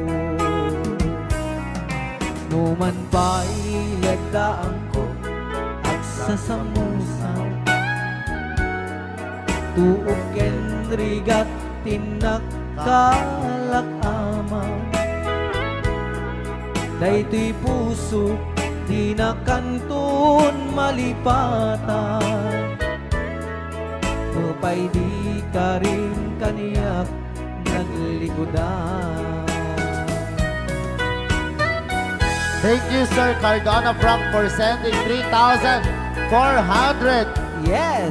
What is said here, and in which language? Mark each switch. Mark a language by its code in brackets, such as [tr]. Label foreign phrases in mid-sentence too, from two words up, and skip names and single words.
[ilo] Numan pa'y lagdaan ko at sasamusan, tuok ken rigat tinak kalakaman. Daytoy puso di na kanton malipatan, nupay di ka rin kaniyak naglikodan. [en] Thank you, Sir Cardona Frank, for sending 3,400 Yes!